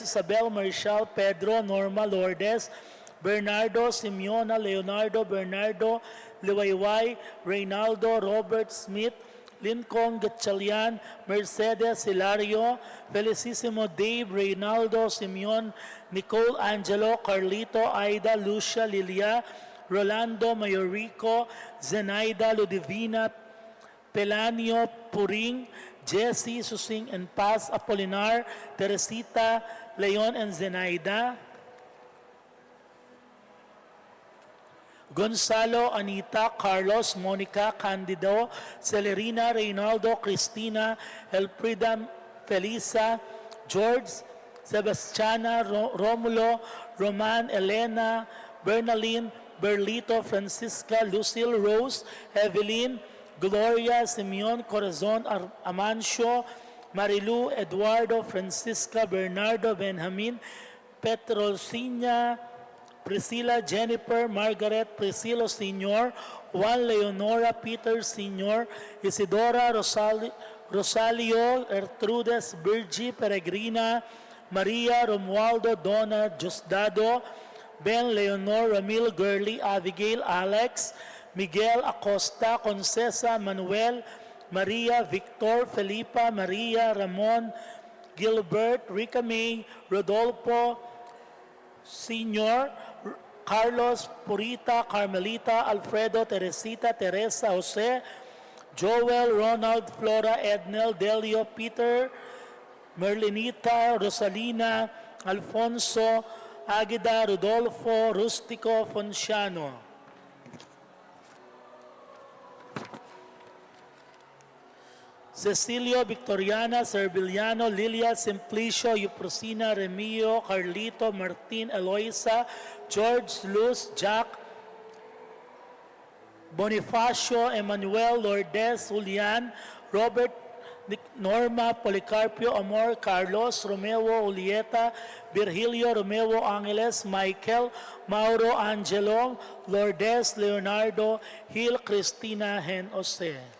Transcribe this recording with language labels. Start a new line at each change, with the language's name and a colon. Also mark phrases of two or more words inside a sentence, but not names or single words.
Filipino: Isabel, Marshall, Pedro, Norma, Lourdes, Bernardo, Simeona, Leonardo, Bernardo, Liwayway, Reynaldo, Robert Smith, Lincoln Gatchalian, Mercedes Hilario, Felicissimo Dave, Reynaldo, Simeon, Nicole Angelo, Carlito, Aida, Lucia, Lilia, Rolando, Mayorico, Zenaida, Ludivina, Pelanio, Puring, Jesse, Susing and Paz, Apolinar, Teresita, Leon and Zenaida, Gonzalo, Anita, Carlos, Monica, Candido, Celerina, Reynaldo, Cristina, Elfrida, Felisa, George, Sebastiana, Romulo, Roman, Elena, Bernaline, Berlito, Francisca, Lucille, Rose, Evelyn, Gloria, Simeon, Corazon, Amancio, Marilu, Eduardo, Francisca, Bernardo, Benjamin, Petrosina, Priscilla, Jennifer, Margaret, Priscilo Sr., Juan Leonora, Peter Sr., Isidora, Rosalio, Ertrudes, Virgie, Peregrina, Maria, Romualdo, Donna, Diosdado, Ben, Leonor, Ramil, Gurley, Abigail, Alex, Miguel Acosta, Concesa, Manuel, Maria, Victor, Felipa, Maria, Ramon, Gilbert, Rica May, Rodolfo, Senior, Carlos, Purita, Carmelita, Alfredo, Teresita, Teresa, Jose, Joel, Ronald, Flora, Ednel, Delio, Peter, Merlinita, Rosalina, Alfonso, Agida, Rodolfo, Rustico, Fonciano. Cecilio, Victoriana, Serviliano, Lilia, Simplicio, Euprosina, Remio, Carlito, Martin, Eloisa, George, Luz, Jack, Bonifacio, Emmanuel, Lourdes, Julian, Robert, Norma, Policarpio, Amor, Carlos, Romeo, Julieta, Virgilio, Romeo, Angeles, Michael, Mauro, Angelo, Lourdes, Leonardo, Hill, Cristina, Hen, Jose.